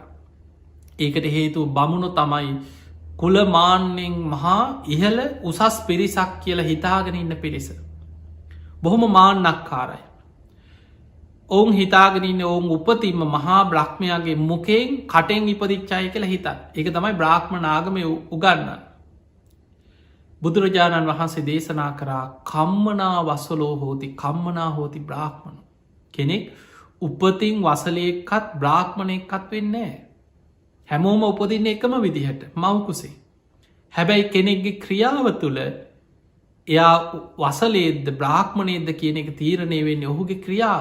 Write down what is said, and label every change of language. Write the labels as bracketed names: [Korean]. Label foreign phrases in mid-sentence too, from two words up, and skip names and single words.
[Sinhala] ඒකට හේතු බමුණු තමයි කුලමාන්‍යෙන් මහා ඉහල උසස් පිරිසක් කියලා හිතාගෙන ඉන්න පිරිස. බොහොම මාන්නක්කාරයි. ඔවුන් හිතාගෙනන්න ඔවුන් උපතින්ම මහා බ්‍රහ්මයාගේ මුකෙන් කටෙන් ඉපදිච්චාය කියලා හිතන් එක තමයි බ්‍රහ්ම නාගමය උගන්න. බුදුරජාණන් වහන්සේ දේශනා කරා [Pali] කම්මනා වසලෝ හෝති කම්මනා හෝති බ්‍රාහ්මණ [Sinhala] කෙනෙක් උපතින් වසලයක්කත් බ්‍රාහ්මණයක්කත් වෙන්නේ. හැමෝම උපදින්න එකම විදිහට මවකුසේ. හැබැයි කෙනෙක්ගේ ක්‍රියාව තුළ එයා වසලේද බ්‍රාහ්මණයද කියන එක තීරණය වෙන්නේ ඔහුගේ ක්‍රියාව.